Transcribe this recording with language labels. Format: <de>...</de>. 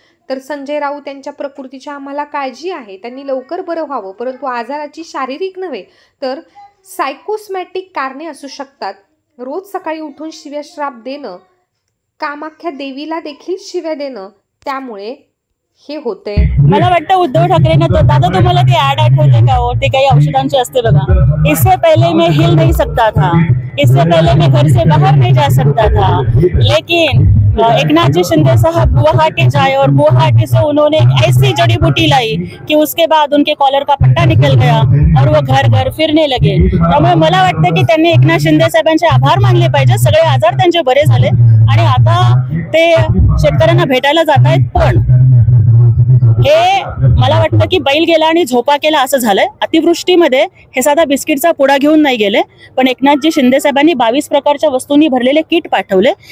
<mr>तर संजय राऊत यांच्या प्रकृतीची आम्हाला काळजी आहे, त्यांनी लवकर बरं व्हावं, परंतु आजाराची शारीरिक नव्हे तर सायकोसमॅटिक कारणे असू शकतात। रोज सकाळी उठून शिव्या श्राप देणं, कामाख्या देवीला देखील शिव्या देणं, त्यामुळे हे होते। मला वाटतं उद्धव ठाकरेंना तो दादा तुम्हाला ते ऍड आठवते का हो, ते काही औषधांचे असते बघा।</mr> <hi>इससे पहले मैं हिल नहीं सकता था, इससे पहले मैं घर से बाहर नहीं जा सकता था, लेकिन एकनाथ जी शिंदे साहब गुवाहाटी जाए और गुवाहाटी से उन्होंने ऐसी जड़ी बूटी लाई कि उसके बाद उनके कॉलर का पट्टा निकल गया और वो घर घर फिरने लगे।</hi> <mr>त्यामुळे मला वाटतं की त्यांनी एकनाथ शिंदे साहेबांचे आभार मानले पाहिजे। सगळे आजार त्यांचे बरे झाले आणि आता ते शेतकऱ्यांना भेटायला जात आहेत। पण हे मला वाटतं की बैल गेला आणि झोपा केला असं झालंय। अतिवृष्टीमध्ये हे साधा बिस्किटचा पुडा घेऊन नाही गेले, पण एकनाथजी शिंदे साहेबांनी 22 प्रकारच्या वस्तूंनी भरलेले किट पाठवले।</mr>